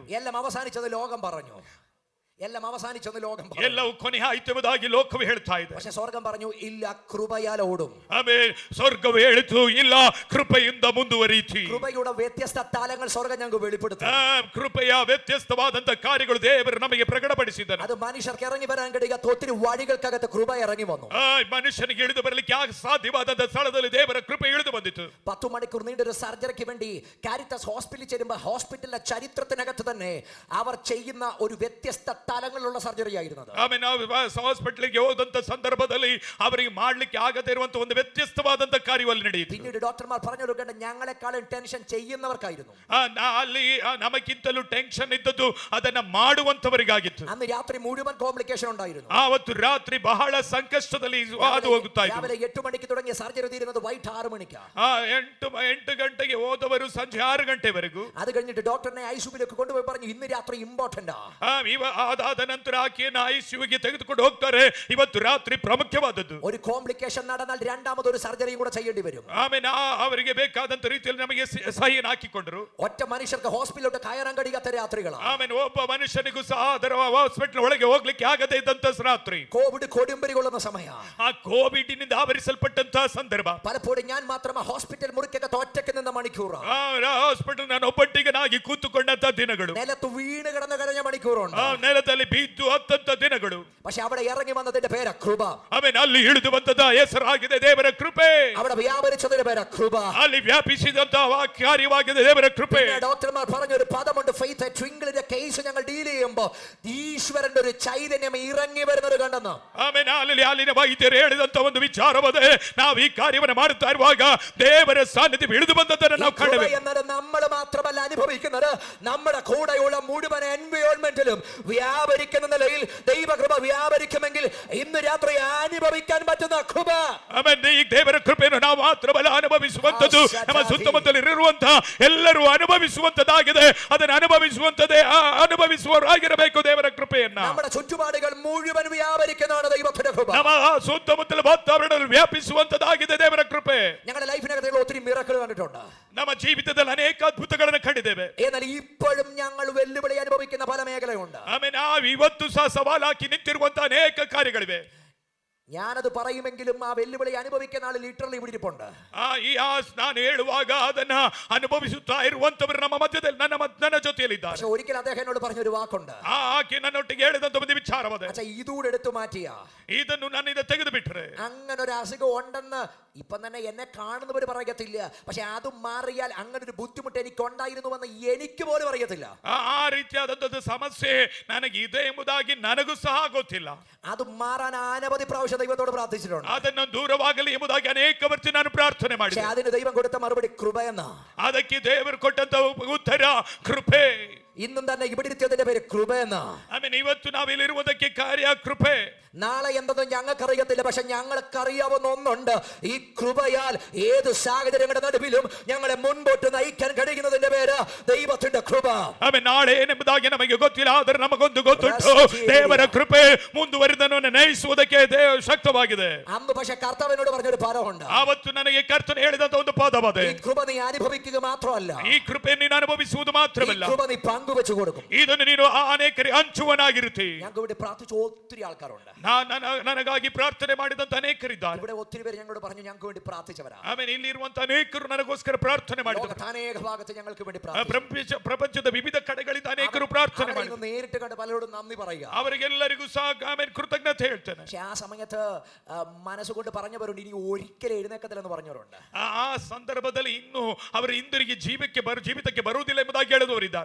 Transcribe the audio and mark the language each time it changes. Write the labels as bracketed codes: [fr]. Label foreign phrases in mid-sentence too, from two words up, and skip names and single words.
[ml] എല്ലാം അവസാനിച്ചത് ലോകം പറഞ്ഞു, എല്ലാം അവസാനിച്ചെന്ന് ലോകം പറഞ്ഞു, [kn] ಎಲ್ಲವೂ ಕೊನೆ ಆಯಿತು ಎಂಬುದಾಗಿ ಲೋಕವು ಹೇಳ್ತಾ ಇದೆ. [ml] പക്ഷെ സ്വർഗം പറഞ്ഞു ഇല്ല, കൃപയാൽ ഓടും. [kn] ಆಮೇಲೆ ಸ್ವರ್ಗವು ಹೇಳಿತು, ಇಲ್ಲ, ಕೃಪೆಯಿಂದ ಮುಂದುವರಿಯಿತು. [ml] കൃപയുടെ വ്യത്യസ്ത തലങ്ങൾ സ്വർഗം ഞങ്ങൾക്ക് വെളിപ്പെടുത്തി. [kn] ಕೃಪೆಯ ವ್ಯತ್ಯಸ್ತವಾದಂತ ಕಾರ್ಯಗಳು ದೇವರು ನಮಗೆ ಪ್ರಕಟಪಡಿಸಿದ್ದಾರೆ. [ml] അത് മനുഷ്യർക്ക് ഇറങ്ങി വരാൻ കഴിയാത്ത ഒത്തിരി വഴികൾക്കകത്ത് ಕೃപ ഇറങ്ങി വന്നു. [kn] ಮನುಷ್ಯನಿಗೆ ಇಳಿದು ಬರಲಿಕ್ಕೆ ಸಾಧ್ಯವಾದಂತ ಸ್ಥಳದಲ್ಲಿ ದೇವರ ಕೃಪೆ ಇಳಿದು ಬಂದಿತು. [ml] 10 മണിക്കൂർ നീണ്ടൊരു സർജറിക്ക് വേണ്ടി കാരിത്താസ് ഹോസ്പിറ്റലിൽ ചെല്ലുമ്പോൾ ഹോസ്പിറ്റലിലെ ചരിത്രത്തിനകത്ത് തന്നെ അവർ ചെയ്യുന്ന ഒരു വ്യത്യസ്ത തലങ്ങളിലുള്ള സർജറി ആയിരുന്നത്. [kn] ಆಮೇಲೆ ನಾವು ಹಾಸ್ಪಿಟಲ್ಗೆ ಹೋದಂತ ಸಂದರ್ಭದಲ್ಲಿ ಅವರಿಗೆ ಮಾಡ್ಲಿಕ್ಕೆ ಆಗದೇ ಇರುವಂತ ಒಂದು ವ್ಯತ್ಯಸ್ತವಾದಂತ ಕಾರ್ಯವಲ್ಲಿ ನಡೆಯಿತು. [ml] പിന്നീട് ഡോക്ടർമാർ പറഞ്ഞു കൊടുക്കേണ്ട ഞങ്ങളെക്കാളും ടെൻഷൻ ചെയ്യുന്നവർക്കായിരുന്നു. [kn] ಅಲ್ಲಿ ನಮಗಿಂತಲೂ ಟೆನ್ಷನ್ ಇದ್ದದ್ದು ಅದನ್ನ ಮಾಡುವಂತವರಿಗಾಗಿತ್ತು. [ml] അന്ന് രാത്രി മുഴുവൻ കോംപ്ലിക്കേഷൻ ഉണ്ടായിരുന്നു. [kn] ಆವತ್ತು ರಾತ್ರಿ ಬಹಳ ಸಂಕಷ್ಟದಲ್ಲಿ ಹಾದು ಹೋಗುತ್ತಾ ಇತ್ತು. [ml] രാവിലെ 8 മണിക്ക് തുടങ്ങിയ സർജറി തീരുന്നത് വൈകിട്ട് 6 മണിക്കാ. [kn] 8 ಗಂಟೆಗೆ ಹೋದವರು ಸಂಜೆ 6 ಗಂಟೆವರೆಗೂ. [ml] അത് കഴിഞ്ഞിട്ട് ഡോക്ടറിനെ ഐസിയുവിലേക്ക് കൊണ്ടുപോയി പറഞ്ഞു ഇന്ന് രാത്രി ഇമ്പോർട്ടന്റ് [kn] ಅದಾದ ನಂತರ ಆಕೆಯನ್ನು ಐಸಿಯುಗೆ ತೆಗೆದುಕೊಂಡು ಹೋಗ್ತಾರೆ. ಇವತ್ತು ರಾತ್ರಿ ಪ್ರಾಮುಖ್ಯವಾದದ್ದು. [ml] ഒരു കോംപ്ലിക്കേഷൻ നടന്നാൽ രണ്ടാമതൊരു സർജറിയും കൂടെ ചെയ്യേണ്ടി വരും. [kn] ಆಮೇಲೆ ಅವರಿಗೆ ಬೇಕಾದಂತ ರೀತಿಯಲ್ಲಿ ನಮಗೆ ಸಹಿಯನ್ನು ಹಾಕಿಕೊಂಡ್ರು. [ml] ഒറ്റ മനുഷ്യർക്ക് ഹോസ്പിറ്റലിലോട്ട് കയറാൻ കഴിയാത്ത രാത്രികളാണ്. [kn] ಆಮೇಲೆ ಒಬ್ಬ ಮನುಷ್ಯನಿಗೂ ಸಹ ಅದರ ಹಾಸ್ಪಿಟಲ್ ಒಳಗೆ ಹೋಗ್ಲಿಕ್ಕೆ ಆಗದೇ ಇದ್ದಂತ ರಾತ್ರಿ. [ml] കോവിഡ് കൊടുമ്പരി കൊള്ളുന്ന സമയ. [kn] ಆ ಕೋವಿಡ್ನಿಂದ ಆವರಿಸಲ್ಪಟ್ಟಂತ ಸಂದರ್ಭ. [ml] പലപ്പോഴും ഞാൻ മാത്രമ ഹോസ്പിറ്റൽ മുറിക്കകത്ത് ഒറ്റയ്ക്ക് നിന്ന മണിക്കൂർ. [kn] ಹಾಸ್ಪಿಟಲ್ ನಾನು ಒಬ್ಬಟ್ಟಿಗನಾಗಿ ಕೂತುಕೊಂಡಂತ ದಿನಗಳು. [ml] നിലത്ത് വീണ് കിടന്ന് കരഞ്ഞ മണിക്കൂറുണ്ട്. [kn] ನೆಲದಲ್ಲಿ ಬಿದ್ದು ಹತ್ತಂತ ದಿನಗಳು. [ml] പക്ഷെ അവിടെ ഇറങ്ങി വന്നതിന്റെ പേര കൃപ. [kn] ಆಮೇಲೆ ಅಲ್ಲಿ ಇಳಿದು ಬಂದದ ಹೆಸರಾಗಿದೆ ದೇವರ ಕೃಪೆ. [ml] അവിടെ വ്യാപരിച്ചതിന്റെ പേര കൃപ. [kn] ಅಲ್ಲಿ ವ್ಯಾಪಿಸಿದಂತ ಕಾರ್ಯವಾಗಿದೆ ದೇವರ ಕೃಪೆ. [ml] ഡോക്ടർമാർ പറഞ്ഞ ഒരു പദമുണ്ട്, ഫെയ്ത്ത് ട്വിങ്കിളിന്റെ കേസ് ഞങ്ങൾ ഡീൽ ചെയ്യുമ്പോൾ ഈശ്വരന്റെ ഒരു ചൈതന്യം ഇറങ്ങി വരുന്നത് കണ്ടെന്ന്. [kn] ಆಮೇಲೆ ಅಲ್ಲಿನ ವೈದ್ಯರು ಹೇಳಿದಂತ ಒಂದು ವಿಚಾರವದೆ, ನಾವು ಈ ಕಾರ್ಯವನ್ನು ಮಾಡುತ್ತಾ ಇರುವಾಗ ದೇವರ ಸಾನ್ನಿಧ್ಯ ಇಳಿದು ಬಂದದ್ದನ್ನು ನಾವು ಕಂಡೆವು. [ml] എന്നത് നമ്മൾ മാത്രമല്ല അനുഭവിക്കുന്നത്, നമ്മുടെ കൂടെയുള്ള മുഴുവൻ എൻവയോൺമെന്റിലും വ്യാപരിക്കുന്ന നിലയിൽ ദൈവകൃപ വ്യാപരിക്കുമെങ്കിൽ ഇന്ന് രാത്രി അനുഭവിക്കാൻ പറ്റുന്ന കൃപ. [kn] ಆಮೇಲೆ ಈ ದೇವರ ಕೃಪೆಯನ್ನು ನಾವು ಮಾತ್ರವಲ್ಲ ಅನುಭವಿಸುವಂತದ್ದು, ನಮ್ಮ ಸುತ್ತಮುತ್ತಲಿರುವಂತಹ ಎಲ್ಲರೂ ಅನುಭವಿಸುವಂತದ್ದಾಗಿದೆ. ಅದನ್ನು ಅನುಭವಿಸುವವರಾಗಿರಬೇಕು ದೇವರ ಕೃಪೆಯನ್ನ. [ml] നമ്മുടെ ചുറ്റുപാടുകൾ മുഴുവൻ വ്യാപരിക്കുന്നതാണ് ദൈവത്തിന്റെ കൃപ. [kn] ನಮ್ಮ ಸುತ್ತಮುತ್ತಲ ವಾತಾವರಣದಲ್ಲಿ ವ್ಯಾಪಿಸುವಂತದ್ದಾಗಿದೆ ದೇವರ ಕೃಪೆ. [ml] ഞങ്ങളുടെ ലൈഫിനകത്ത് ഒത്തിരി മിറക്കിൾ കണ്ടിട്ടുണ്ട്. [kn] ನಮ್ಮ ಜೀವಿತದಲ್ಲಿ ಅನೇಕ ಅದ್ಭುತಗಳನ್ನು ಕಂಡಿದ್ದೇವೆ. [ml] എന്നാൽ ഇപ്പോഴും ഞങ്ങൾ വെല്ലുവിളി അനുഭവിക്കുന്ന പല മേഖലയുണ്ട്. [kn] ಆಮೇಲೆ ನಾವು ಇವತ್ತು ಸಹ ಸವಾಲಾಕಿ ನಿಂತಿರುವಂತಹ ಅನೇಕ ಕಾರ್ಯಗಳಿವೆ. [ml] ഞാനത് പറയുമെങ്കിലും ആ വെല്ലുവിളി അനുഭവിക്കുന്ന ആൾ ലിറ്ററലി ഇവിടെ ഇരിപ്പുണ്ട്. [kn] ನಾನು ಹೇಳುವಾಗ ಅದನ್ನ ಅನುಭವಿಸುತ್ತಾ ಇರುವಂತವರು ನಮ್ಮ ಮಧ್ಯದಲ್ಲಿ ನನ್ನ ಜೊತೆಯಲ್ಲಿದ್ದಾರೆ. [ml] പക്ഷെ ഒരിക്കൽ അദ്ദേഹം എന്നോട് പറഞ്ഞൊരു വാക്കുണ്ട്. [kn] ಆಕೆ ನನ್ನೊಟ್ಟಿಗೆ ಹೇಳಿದಂತ ಒಂದು ವಿಚಾರವದೆ, [ml] ഇതൂടെ എടുത്തു മാറ്റിയ [kn] ಇದನ್ನು ನನ್ನಿಂದ ತೆಗೆದು ಬಿಟ್ಟರೆ, [ml] അങ്ങനെ ഒരു അസുഖം ഉണ്ടെന്ന് ഇപ്പം തന്നെ എന്നെ കാണുന്നവർ പറയത്തില്ല. പക്ഷെ അത് മാറിയാൽ അങ്ങനെ ഒരു ബുദ്ധിമുട്ട് എനിക്ക് ഉണ്ടായിരുന്നുവെന്ന് എനിക്ക് പോലും അറിയത്തില്ല. [kn] ಆ ರೀತಿಯಾದಂತದ್ದು ಸಮಸ್ಯೆ ನನಗೆ ಇದೆ ಎಂಬುದಾಗಿ ನನಗೂ ಸಹ ಗೊತ್ತಿಲ್ಲ. [ml] അത് മാറാൻ അനവധി പ്രാവശ്യം ദൈവത്തോട് പ്രാർത്ഥിച്ചിട്ടുണ്ട്. [kn] ಅದನ್ನು ದೂರವಾಗಲಿ ಎಂಬುದಾಗಿ ಅನೇಕ ವರ್ಷ ನಾನು ಪ್ರಾರ್ಥನೆ ಮಾಡಿದೆ. [ml] അതിന് ദൈവം കൊടുത്ത മറുപടി കൃപയെന്ന. [kn] ಅದಕ್ಕೆ ದೇವರು ಕೊಟ್ಟಂತ ಉತ್ತರ ಕೃಪೆ. [ml] ഇന്നും തന്നെ ഇവിടെ ഇരുത്തിയതിന്റെ പേര് കൃപയെന്ന. [kn] ಆಮೇಲೆ ಇವತ್ತು ನಾವಿಲ್ಲಿರುವುದಕ್ಕೆ ಕಾರ್ಯ ಕೃಪೆ. [ml] നാളെ എന്തെന്നും ഞങ്ങൾക്കറിയത്തില്ല, പക്ഷെ ഞങ്ങൾക്കറിയാവുന്ന ഒന്നുണ്ട്, ഈ കൃപയാൽ ഏത് സാഹചര്യങ്ങളുടെ നടുവിലും ഞങ്ങളെ മുൻപോട്ട് നയിക്കാൻ കഴിയുന്നതിന്റെ പേര് ദൈവത്തിന്റെ കൃപ. [kn] ಆಮೇಲೆ ನಾಳೆ ಏನೆಂಬುದಾಗಿ ನಮಗೆ ಗೊತ್ತಿಲ್ಲ, ಆದರೆ ನಮಗೊಂದು ಗೊತ್ತುಂಟು, ದೇವರ ಕೃಪೆ ಮುಂದುವರಿದನ್ನು ನಯಿಸುವುದಕ್ಕೆ ಶಕ್ತವಾಗಿದೆ. [ml] അന്ന് പക്ഷെ കർത്താവിനോട് പറഞ്ഞൊരു പദമുണ്ട്. [kn] ಆವತ್ತು ನನಗೆ ಕರ್ತನು ಹೇಳಿದಂತ ಒಂದು ಪದವದೆ, [ml] ഈ കൃപ നീ അനുഭവിക്കുക മാത്രമല്ല, [kn] ಈ ಕೃಪೆ ನೀನು ಅನುಭವಿಸುವುದು ಮಾತ್ರವಲ್ಲ, [ml] ഈ കൃപ നീ പങ്കുവെച്ചു കൊടുക്കും. [kn] ಇದನ್ನು ನೀನು ಅನೇಕರಿಗೆ ಹಂಚುವನಾಗಿರುತ್ತಿ. [ml] ഞങ്ങൾക്ക് ഇവിടെ പ്രാർത്ഥിച്ച ഒത്തിരി ആൾക്കാരുണ്ട്. [kn] ನನಗಾಗಿ ಪ್ರಾರ್ಥನೆ ಮಾಡಿದಂತ ಅನೇಕರಿದ್ದಾರೆ. [ml] ഇവിടെ ഒത്തിരി പേര് ഞങ്ങളോട് പറഞ്ഞു ഞങ്ങൾക്ക് വേണ്ടി പ്രാർത്ഥിച്ചവരാ. [kn] ಆಮೇಲೆ ಇಲ್ಲಿರುವಂತ ಅನೇಕರು ನನಗೋಸ್ಕರ ಪ್ರಾರ್ಥನೆ ಮಾಡಿದರು. [ml] ലോകത്ത് അനേക ഭാഗത്ത് ഞങ്ങൾക്ക് വേണ്ടി [kn] ಪ್ರಪಂಚದ ವಿವಿಧ ಕಡೆಗಳಿಂದ ಅನೇಕರು ಪ್ರಾರ್ಥನೆ ಮಾಡಿದರು. [ml] നേരിട്ട് കണ്ട് പലരോടും നന്ദി പറയുക. [kn] ಅವರಿಗೆಲ್ಲರಿಗೂ ಸಹ ಆಮೇಲೆ ಕೃತಜ್ಞತೆ ಹೇಳ್ತೇನೆ. [ml] പക്ഷെ ആ സമയത്ത് മനസ്സുകൊണ്ട് പറഞ്ഞവരുണ്ട് ഇനി ഒരിക്കലും എഴുന്നേക്കത്തില്ലെന്ന് പറഞ്ഞവരുണ്ട്. [kn] ಆ ಸಂದರ್ಭದಲ್ಲಿ ಇನ್ನು ಅವರು ಹಿಂದಿರುಗಿ ಜೀವಿತಕ್ಕೆ ಬರುವುದಿಲ್ಲ ಎಂಬುದಾಗಿ ಹೇಳಿದವರಿದ್ದಾರೆ.